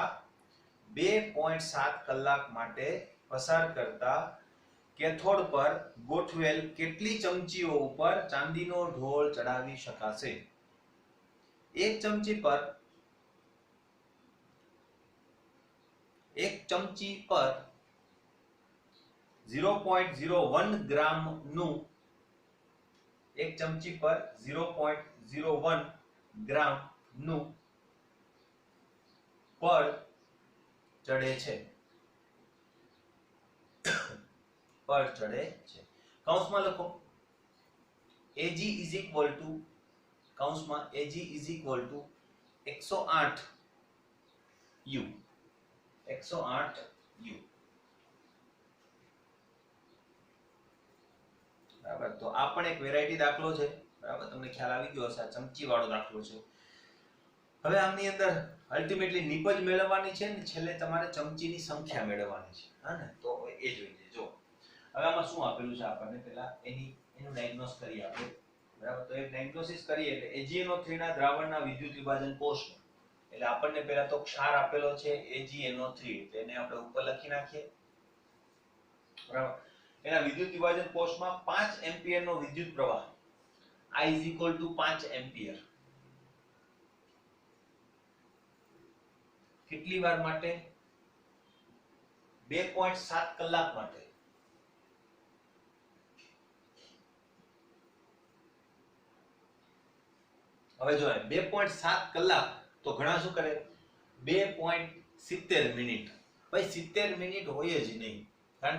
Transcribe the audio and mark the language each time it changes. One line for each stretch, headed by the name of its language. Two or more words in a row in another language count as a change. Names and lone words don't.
Gujarati: 2.7 કલાક માટે પસાર કરતા કેથોડ પર ગોઠવેલ કેટલી ચમચીઓ ઉપર ચાંદીનો ઢોળ ચડાવી શકાશે એક ચમચી પર 0.01 ગ્રામ નું 1 ચમચી પર 0.01 ગ્રામ નું પળ ચડે છે કૌંસમાં લખો
English: Ag is equal to
Gujarati: કૌંસમાં
English: Ag is equal to
Gujarati: 108 U બરાબર તો આ પણ એક વેરાયટી દાખલો છે બરાબર તમને ખ્યાલ આવી ગયો હશે આ ચમચી વાળો દાખલો છે હવે આમની અંદર અલ્ટિમેટલી નિપજ મેળવવાની છે ને છેલ્લે તમારે ચમચીની સંખ્યા મેળવવાની છે હા ને તો એ જોઈ લેજો હવે આમાં શું આપેલું છે આપણને પહેલા એનું ડાયગ્નોસ કરીએ આપણે બરાબર તો એક ડાયગ્નોસિસ કરીએ એટલે AgNO3 ના દ્રાવણના વિદ્યુત વિભાજન કોષમાં એટલે આપણને પહેલા તો ક્ષાર આપેલો છે AgNO3 એટલે એને આપણે ઉપર લખી નાખીએ બરાબર એના વિદ્યુત વિભાજન કોષમાં 5 એમ્પિયર નો વિદ્યુત પ્રવાહ
English: I is equal to
Gujarati: 5 એમ્પિયર કેટલી વાર માટે 2.7 કલાક માટે હવે જો 2.7 કલાક તો ઘણા શું કરે 2.70 મિનિટ ભાઈ 70 મિનિટ હોય જ નહીં કારણ